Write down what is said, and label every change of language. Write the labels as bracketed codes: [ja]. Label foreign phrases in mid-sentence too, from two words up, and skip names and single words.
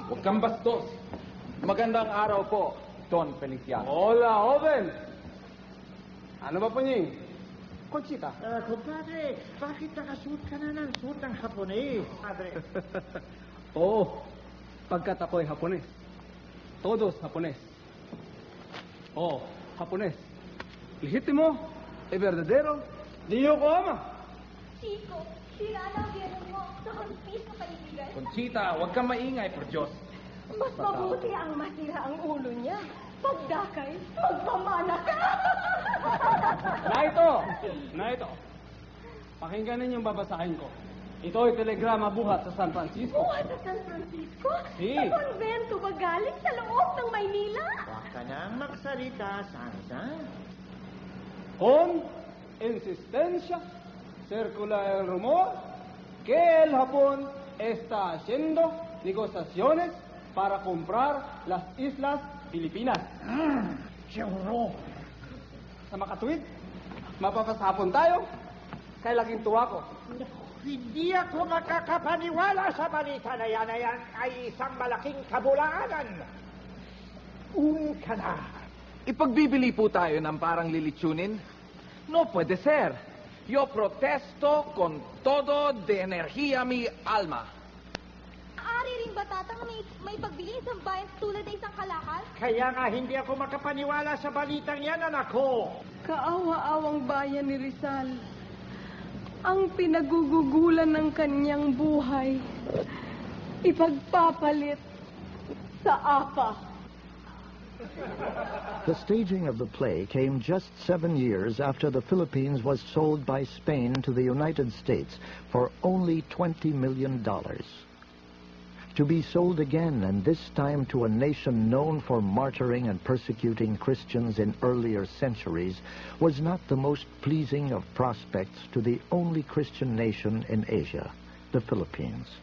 [tl] Huwag kang bastos. Magandang araw po, Don Feliciano. [es] Hola, joven. [tl] Ano ba, Punying? Conchita. Compadre, bakit nakasuot ka na ng suot ng Hapones? Padre. Oo, pagkat ako'y Hapones. [es] Todos Hapones. [tl] Oo, Hapones. [es] Legítimo, e verdadero, ni Yokohama. Chico, [tl] sira na ang biyanan mo sa konfis na kaibigan. Conchita, huwag kang maingay, por Diyos. Mas mabuti ang masira ang ulo niya. Pagdakay, magpamana ka! Na ito! Pakinggan ninyong babasahin ko. Ito ay telegrama buhat sa San Francisco. Buhat sa San Francisco? Si. Sa konvento ba galing sa loob ng Maynila? Huwag ka nang magsalita, Sansa. [es] Con insistencia circula el rumor que el Japón está haciendo negociaciones para comprar las Islas Filipinas. [tl] Siguro. Sa makatuwid, mapapasapon tayo. Kaya laging tuwa ko. Hindi ako makakapaniwala sa balita na yan ay isang malaking kabulaanan. Ka na. Ipagbibili po tayo ng parang lilitsunin? [es] No puede ser. Yo protesto con todo de energía mi alma. [tl] Ari rin ba tatang may pagbili isang bayan tulad ng isang kalakal? Kaya nga hindi ako makapaniwala sa balitang yan, anak ko. Kaawa-awang bayan ni Rizal. Ang pinagugugulan ng kanyang buhay, ipagpapalit sa apa. [en] The staging of the play came just 7 years after the Philippines was sold by Spain to the United States for only $20 million. To be sold again, and this time to a nation known for martyring and persecuting Christians in earlier centuries, was not the most pleasing of prospects to the only Christian nation in Asia, the Philippines.